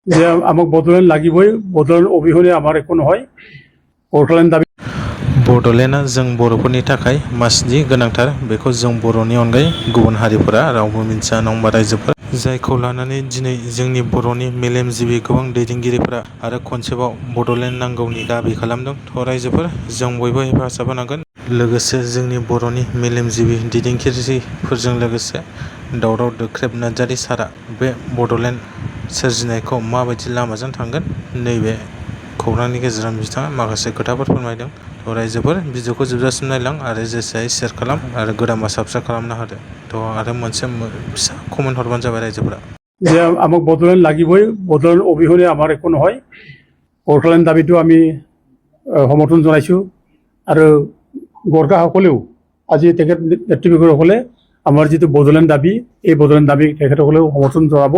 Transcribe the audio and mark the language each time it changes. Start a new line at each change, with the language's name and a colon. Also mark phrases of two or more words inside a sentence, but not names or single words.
Assamese: যে আমাক বদলেণ্ড লাগিবই, বদলেণ্ড অবিহনে আমার একো নহয়।
Bodo: बड'लेण्ड दाबि बड'लेण्डआ जों बर'फोरनि थाखाय मासनि गोनांथार। बेखौ जों बर'नि अनगायै गुबुन हारिफोरा रावबो मिन्थिया, नङा होमबा रायजोफोर? जायखौ लानानै दिनै जोंनि बर'नि मेलेमजिबि गोबां दैदेनगिरिफोरा आरो खनसेबाव बड'लेण्ड नांगौनि दाबि खालामदों। थ' रायजोफोर, जों बयबो हेफाजाब होनांगोन। लोगोसे जोंनि बर'नि मेलेमजिबि दैदेनगिरिफोरजों लोगोसे दावराव दोख्रेब नार्जारि सारआ बे बड'लेण्ड सोरजिनायखौ माबायदि लामाजों थांगोन, नैबे खौरांनि गेजेरजों बिथाङा माखासे खोथाफोर फोरमायदों। थ' रायजोफोर, भिडिअखौ जोबजासिम नायलां आरो जेसे हायो शेयार खालाम आरो गोदानबा साबस्क्राइब खालामना होदो। थ' आरो मोनसे फिसा कमेन्ट हरबानो जाबाय रायजोफोरा।
Assamese: যে আমাক বদলেণ্ড লাগিবই, বদলেণ্ড অবিহনে আমাৰ একো নহয়। বড'লেণ্ড দাবীটো আমি সমৰ্থন জনাইছোঁ আৰু গোৰ্খাসকলেও আজি তেখেত নেতৃবৃন্দসকলে আমাৰ যিটো বড'লেণ্ড দাবী, এই বড'লেণ্ড দাবী তেখেতসকলেও সমৰ্থন জনাব।